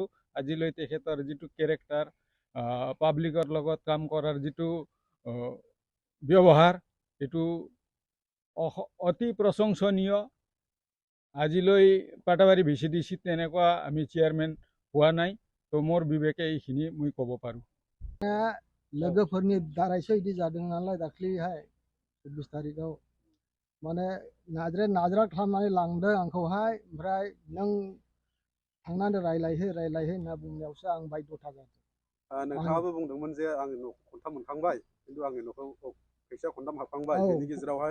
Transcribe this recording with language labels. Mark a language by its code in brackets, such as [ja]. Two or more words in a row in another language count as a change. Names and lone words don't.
[as] আজিলৈ তেখেতৰ যিটো কেৰেক্টাৰ, পাব্লিকৰ লগত কাম কৰাৰ যিটো ব্যৱহাৰ, এইটো অতি প্ৰশংসনীয়। আজিলৈ পাটাবাৰী VCDC তেনেকুৱা আমি চেয়াৰমেন হোৱা নাই, তো মোৰ বিবেকে এইখিনি মই ক'ব পাৰোঁ। [brx] लोगोफोरनि दारैसो बिदि जादों नालाय दाख्लैहाय 24 तारिखआव माने नाजरा खालामनानै लांदों आंखौहाय ओमफ्राय नों थांनानै रायलायहो होनना बुंनायावसो आं बायद'था जादों। नोंथाङाबो बुंदोंमोन जे आंनि न'खौ खनथाम मोनखांबाय खिन्थु आंनि न'खौ फैसा खनथाम हाबखांबाय बेनि गेजेरावहाय